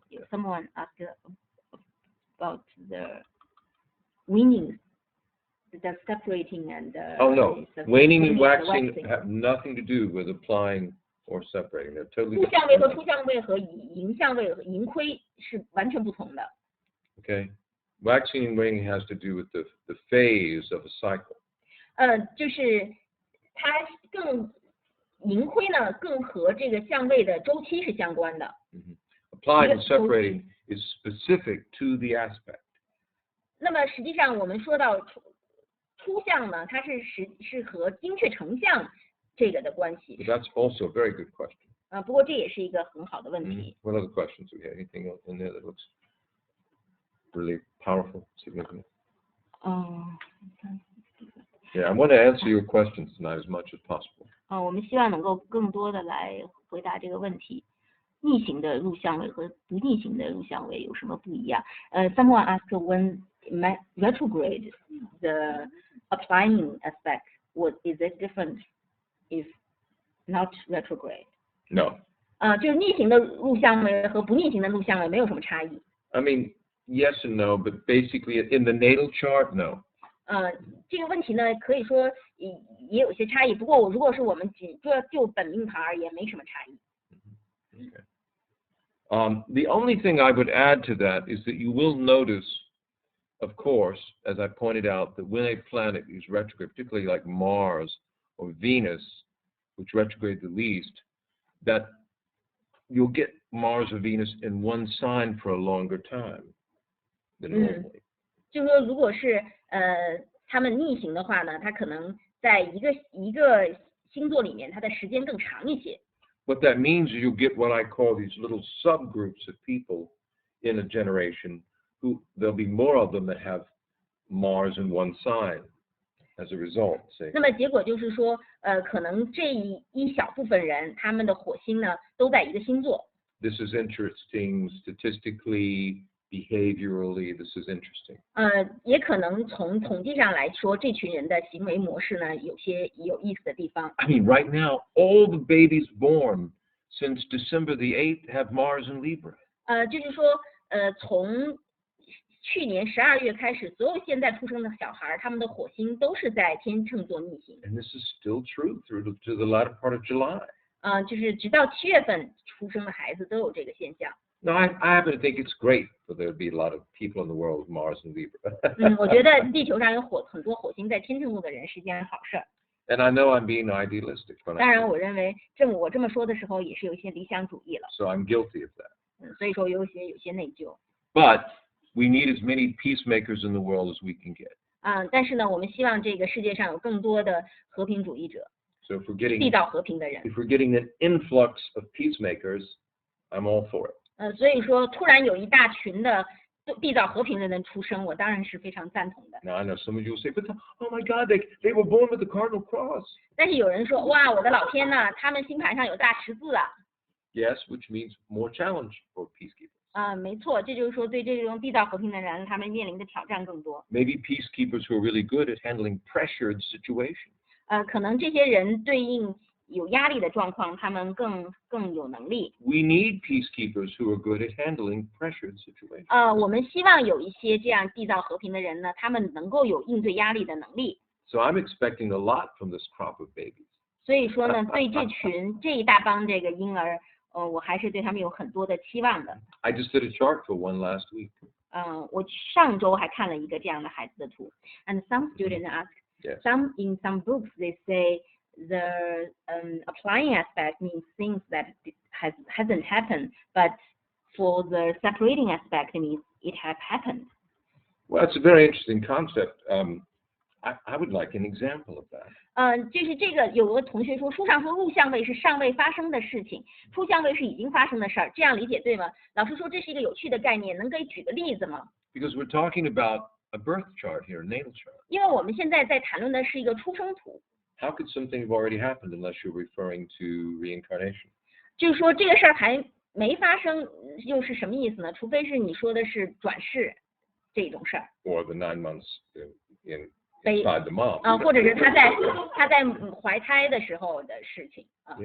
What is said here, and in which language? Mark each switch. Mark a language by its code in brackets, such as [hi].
[en] Someone asked about the waning, the separating and Oh no, waning and waxing have nothing to do with applying or separating. They're totally [zh] 入相位和 [en] different. [zh] 出相位和盈相位和盈亏是完全不同的。 [en] Okay. Waxing and waning has to do with the phase of a cycle. [zh] 就是它盈亏呢更和这个相位的周期是相关的。 [en] Applying and separating is specific to the aspect. [zh] 那么实际上我们说到出相呢，它是和精确成像这个的关系。 [en] But that's also a very good question. [zh] 不过这也是一个很好的问题。 [en] What other questions do we have? Anything in there that looks really powerful, significant? Yeah, I want to answer your questions tonight as much as possible. [zh] 我们希望能够更多的来回答这个问题。逆行的入相位和不逆行的入相位有什么不一样？ [en] Someone asked when retrograde, the applying aspect, is it different if not retrograde? No. [zh] 就是逆行的入相位和不逆行的入相位没有什么差异。 [en] I mean, yes and no, but basically in the natal chart, no. [zh] 这个问题呢，可以说也有些差异，不过如果是我们就本命盘而言，没什么差异。 [en] Okay. The only thing I would add to that is that you will notice, of course, as I pointed out, that when a planet is retrograde, particularly like Mars or Venus, which retrograde the least, that you'll get Mars or Venus in one sign for a longer time than normally. [zh] 就是说，如果是他们逆行的话呢，它可能在一个星座里面，它的时间更长一些。 [en] what that means is you'll get what I call these little subgroups of people in a generation who there'll be more of them that have Mars in one sign as a result. See? [zh] 那么结果就是说，可能这一小部分人，他们的火星呢都在一个星座。 [en] This is interesting statistically, behaviorally. This is interesting. [zh] 也可能从统计上来说，这群人的行为模式呢有些有意思的地方。 [en] I mean, right now, all the babies born since December the 8th have Mars in Libra. [zh] 就是说，从去年12月开始，所有现在出生的小孩，他们的火星都是在天秤座逆行。 [en] And this is still true through to the latter part of July. [zh] 就是直到7月份出生的孩子都有这个现象。 [en] Now, I happen to think it's great for there to be a lot of people in the world with Mars and Libra. [zh] 我觉得地球上有很多火星在天秤座的人是件好事儿。 [en] And I know I'm being idealistic when [zh] 当 [en] I [zh] 然，我认为我这么说的时候，也是有一些理想主义了。 [en] so I'm guilty of that. [zh] 所以说有些内疚。 [en] But we need as many peacemakers in the world as we can get. [zh] 但是呢，我们希望这个世界上有更多的和平主义者， [en] So if we're [zh] 缔 [en] getting [zh] 造和平的人。 [en] an influx of peacemakers, I'm all for it. [zh] 所以说突然有一大群的缔造和平的人出生，我当然是非常赞同的。 [en] Now I know some of you will say, but oh my God, they were born with the cardinal cross. [zh] 但是有人说，哇，我的老天呐，他们星盘上有大十字啊！ [en] Yes, which means more challenge for peacekeepers. [zh] 没错，这就是说对这种缔造和平的人，他们面临的挑战更多。 [en] Maybe peacekeepers who are really good at handling pressured situations. [zh] 可能这些人对应有压力的状况，他们更有能力。 [en] We need peacekeepers who are good at handling pressured situations. [zh] 我们希望有一些这样缔造和平的人呢，他们能够有应对压力的能力。 [en] So I'm expecting a lot from this crop of babies. [zh] 所以说呢，对这一大帮这个婴儿，我还是对他们有很多的期望的。 [en] I just did a chart for one last week. [zh] 我上周还看了一个这样的孩子的图。 [en] And some students ask, Yes. in some books they say the applying aspect means things that hasn't happened, but for the separating aspect it means it has happened. Well, it's a very interesting concept. I would like an example of that. [zh] 就是这个有个同学说，书上说入相位是尚未发生的事情，出相位是已经发生的事儿，这样理解对吗？老师说这是一个有趣的概念，能给举个例子吗？ [en] Because we're talking about a birth chart here, a natal chart. [zh] 因为我们现在在谈论的是一个出生图， [en] How could something have already happened unless you're referring to reincarnation? [zh] 就是说这个事儿还没发生，又是什么意思呢？除非是你说的是转世这种事儿， [en] Or the 9 months inside the mom. [zh] 或者是他在怀胎的时候的事情啊。